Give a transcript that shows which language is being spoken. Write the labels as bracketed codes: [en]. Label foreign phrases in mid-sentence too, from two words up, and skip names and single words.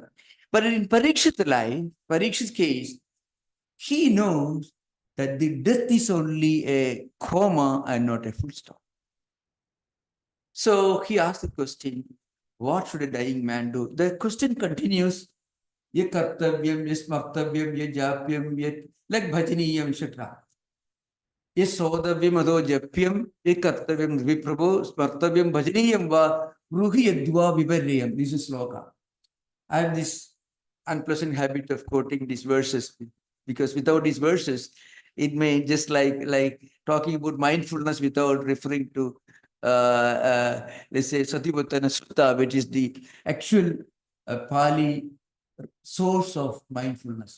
[en] But in Parikshit's life, Parikshit's case, he knows that the death is only a comma and not a full stop. So he asked the question, what should a dying man do? The question continues, [sa] ye kartavyam, ye smartavyam, ye japyam, ye like bhajaniyam, etc. Ye sodavyam ado japyam, ye kartavyam viprabho, smartavyam bhajaniyam va ruhi yadva viparyam. [en] This is sloka. I have this unpleasant habit of quoting these verses because without these verses, it may just like talking about mindfulness without referring to let's say Satipatthana Sutta, which is the actual Pali source of mindfulness.